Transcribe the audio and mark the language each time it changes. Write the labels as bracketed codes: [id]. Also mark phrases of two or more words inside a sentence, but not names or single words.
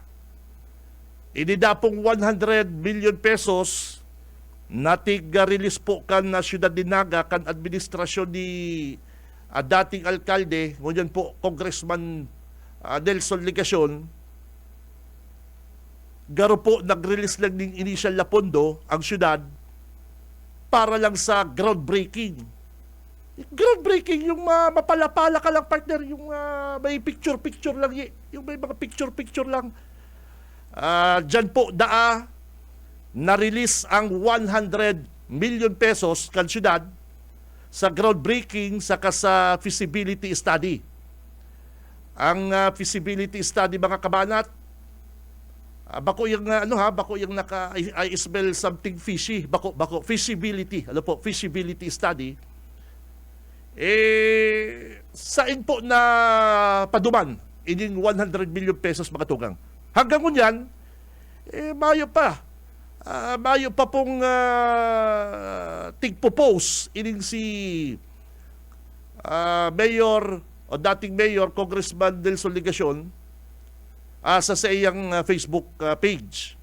[bik] Inidapong [en] 100 million pesos [bik] natig-release po kan na syudad ni Naga kan administrasyon ni dating alkalde, ngunyan po Congressman Nelson Ligacion. Garo po nag-release lang ng initial na pondo ang syudad para lang sa groundbreaking. [tl] Groundbreaking, yung mapalapala ka lang partner, yung may picture lang, yung may mga picture lang. [bik] Dyan po na-release ang [en] 100 million pesos [bik] kan syudad sa groundbreaking saka sa [en] feasibility study. [bik] Ang [en] feasibility study [bik] mga kabanat, bako yung [en] I smell something fishy, [bik] bako [en] feasibility, feasibility study. [bik] Sain po na paduman ining [en] 100 million pesos [bik] mga tugang. Hanggang ngunyan, mayo pa pong tigpopose ining si Mayor o dating Mayor Congressman Nelson Ligacion sa iyang Facebook page.